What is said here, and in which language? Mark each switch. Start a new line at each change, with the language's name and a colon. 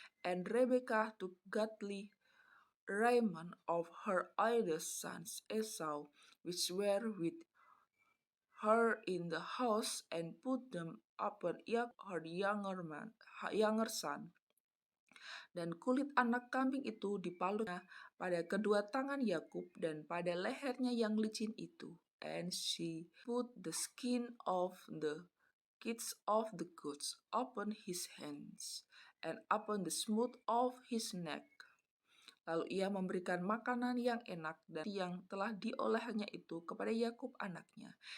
English: And Rebekah took godly raiment of her eldest sons Esau, which were with her in the house, and put them upon her younger son.
Indonesian: Dan kulit anak kambing itu dipalutnya pada kedua tangan Yakub dan pada lehernya yang licin itu.
English: And she put the skin of the kids of the goats upon his hands and upon the smooth of his neck.
Indonesian: Lalu ia memberikan makanan yang enak dan yang telah diolehnya itu kepada Yakub anaknya.